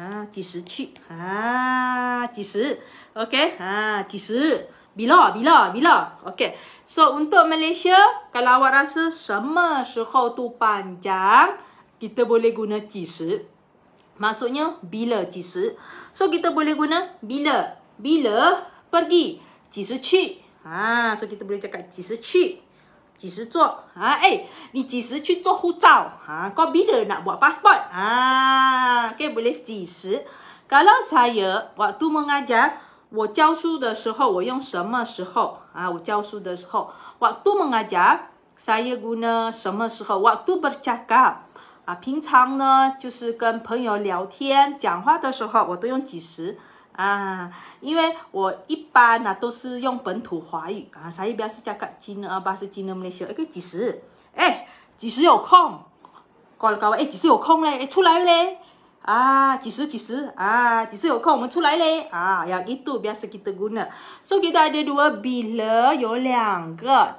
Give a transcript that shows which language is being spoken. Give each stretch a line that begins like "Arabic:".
Malay: 几时去几时 OK 几时 bila OK so untuk Malaysia kalau awak rasa 什么时候 tu panjang kita boleh guna 几时 maksudnya bila 几时 so kita boleh guna bila pergi 几时去 So kita boleh cakap
Chinese: 几时去，几时做你几时去做护照
Malay: kau bila nak buat pasport okay, boleh 几时。 Kalau saya waktu mengajar，
Chinese: 我教书的时候我用什么时候我教书的时候
Malay: waktu mengajar saya guna
Chinese: 什么时候
Malay: waktu bercakap
Chinese: 平常呢就是跟朋友聊天讲话的时候我都用几时因为我一般都是用本土华语
Malay: saya biasa cakap Cina bahasa Cina Malaysia
Chinese: 几时几时有空
Malay: call kawan
Chinese: 几时有空嘞出来嘞几时几时有空我们出来嘞
Malay: yang itu biasa kita guna. So kita ada dua bila
Chinese: 有两个。